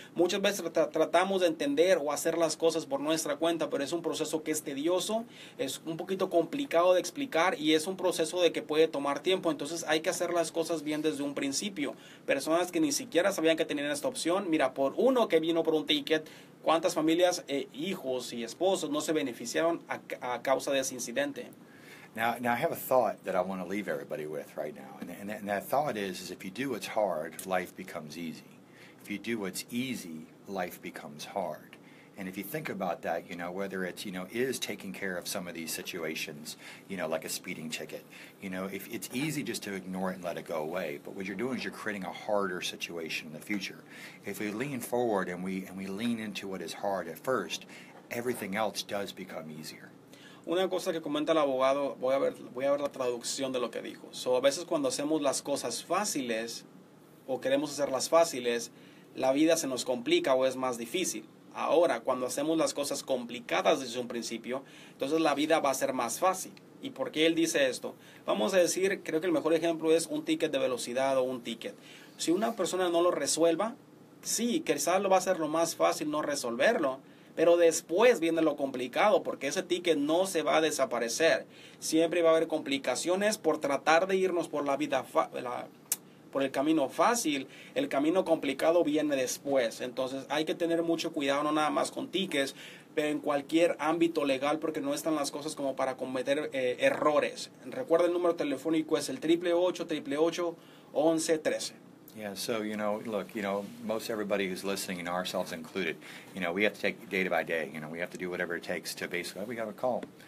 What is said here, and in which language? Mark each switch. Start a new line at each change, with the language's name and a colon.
Spanish: Muchas veces tratamos de entender o hacer las cosas por nuestra cuenta, pero es un proceso que es tedioso, es un poquito complicado de explicar, y es un proceso de que puede tomar tiempo. Entonces hay que hacer las cosas bien desde un principio. Personas que ni siquiera sabían que tenían esta opción, mira, por uno que vino por un ticket, ¿cuántas familias, hijos y esposos no se beneficiaron a causa de ese incidente?
English: Now I have a thought that I want to leave everybody with right now, and that thought is if you do what's hard, life becomes easy. if you do what's easy, life becomes hard. And if you think about that, whether it's, is taking care of some of these situations, like a speeding ticket, if it's easy just to ignore it and let it go away, but what you're doing is you're creating a harder situation in the future. If we lean forward and we lean into what is hard at first, everything else does become easier.
Spanish: Una cosa que comenta el abogado, voy a ver la traducción de lo que dijo. So, a veces cuando hacemos las cosas fáciles o queremos hacerlas fáciles, la vida se nos complica o es más difícil. Ahora, cuando hacemos las cosas complicadas desde un principio, entonces la vida va a ser más fácil. ¿Y por qué él dice esto? Vamos a decir, creo que el mejor ejemplo es un ticket de velocidad o un ticket. Si una persona no lo resuelva, sí, quizás lo va a ser lo más fácil no resolverlo, pero después viene lo complicado, porque ese ticket no se va a desaparecer. Siempre va a haber complicaciones por tratar de irnos por la vida por el camino fácil. El camino complicado viene después. Entonces hay que tener mucho cuidado, no nada más con tickets, pero en cualquier ámbito legal, porque no están las cosas como para cometer errores. Recuerda, el número telefónico es el 888-888-1113.
English: Yeah, so, look, most everybody who's listening, ourselves included, we have to take day by day. We have to do whatever it takes to basically, we got a call.